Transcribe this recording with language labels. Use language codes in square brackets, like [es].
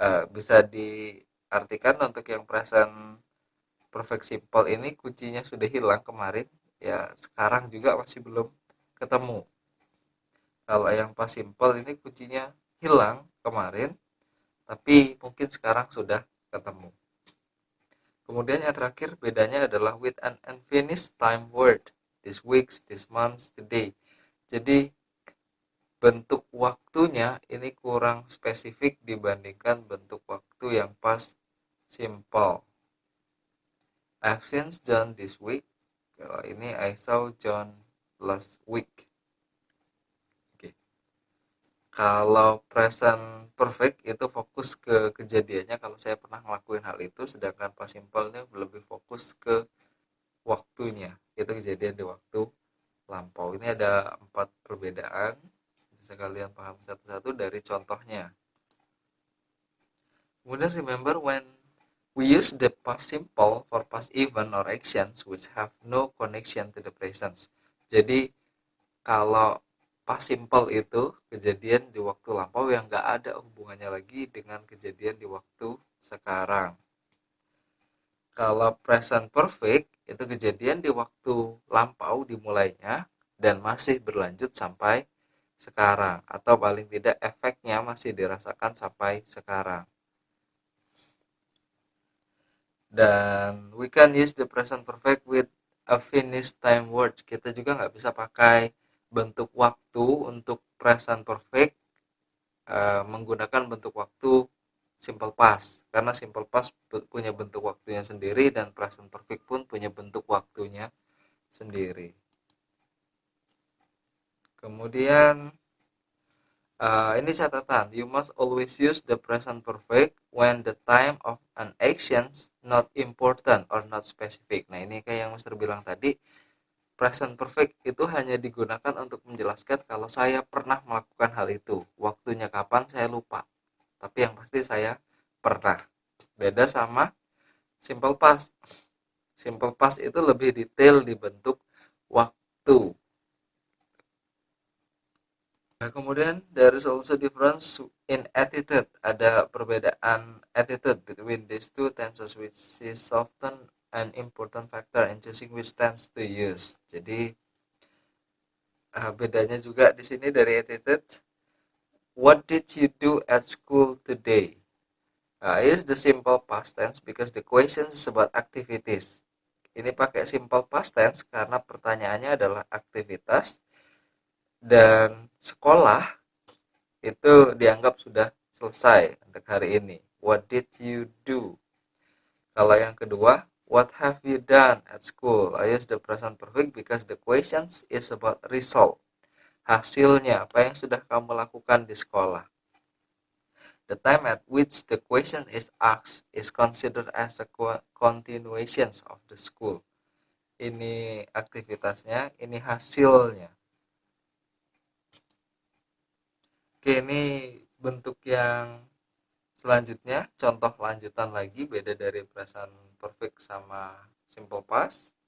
[id] Bisa diartikan untuk yang present perfect simple ini kuncinya sudah hilang kemarin, ya sekarang juga masih belum ketemu. Kalau yang past simple ini kuncinya hilang kemarin, tapi mungkin sekarang sudah ketemu. Kemudian yang terakhir bedanya adalah [en] with an unfinished time word. This weeks, this months, today. [id] Jadi bentuk waktunya ini kurang spesifik dibandingkan bentuk waktu yang past simple. [en] I've seen John this week. [id] Kalau ini [en] I saw John last week. Oke. [id] Kalau present perfect itu fokus ke kejadiannya kalau saya pernah ngelakuin hal itu, sedangkan past simple ini lebih fokus ke waktunya. Itu kejadian di waktu lampau. Ini ada 4 perbedaan. Bisa kalian paham satu-satu dari contohnya. [en] Kemudian remember when we use the past simple for past event or actions which have no connection to the present. [id] Jadi kalau past simple itu kejadian di waktu lampau yang nggak ada hubungannya lagi dengan kejadian di waktu sekarang. Kalau present perfect itu kejadian di waktu lampau dimulainya dan masih berlanjut sampai sekarang, atau paling tidak efeknya masih dirasakan sampai sekarang. [en] Dan we can use the present perfect with a finished time word. [id] Kita juga nggak bisa pakai bentuk waktu untuk present perfect menggunakan bentuk waktu simple past, karena simple past punya bentuk waktunya sendiri dan present perfect pun punya bentuk waktunya sendiri. Kemudian ini catatan, [en] you must always use the present perfect when the time of an actions not important or not specific. [id] Nah, ini kayak yang Mister bilang tadi, present perfect itu hanya digunakan untuk menjelaskan kalau saya pernah melakukan hal itu. Waktunya kapan saya lupa, tapi yang pasti saya pernah. Beda sama simple past. Simple past itu lebih detail di bentuk waktu. Nah, kemudian [en] there is also difference in attitude. [id] Ada perbedaan [en] attitude between these two tenses, which is often an important factor in choosing which tense to use. [id] Jadi bedanya juga di sini dari attitude. [en] What did you do at school today? Is the simple past tense because the question is about activities. [id] Ini pakai simple past tense karena pertanyaannya adalah aktivitas, dan sekolah itu dianggap sudah selesai untuk hari ini. [en] What did you do? [id] Kalau yang kedua, [en] what have you done at school? I use the present perfect because the questions is about result. [id] Hasilnya, apa yang sudah kamu lakukan di sekolah? [en] The time at which the question is asked is considered as a continuation of the school. [id] Ini aktivitasnya, ini hasilnya. Oke, ini bentuk yang selanjutnya, contoh lanjutan lagi, beda dari present perfect sama simple past.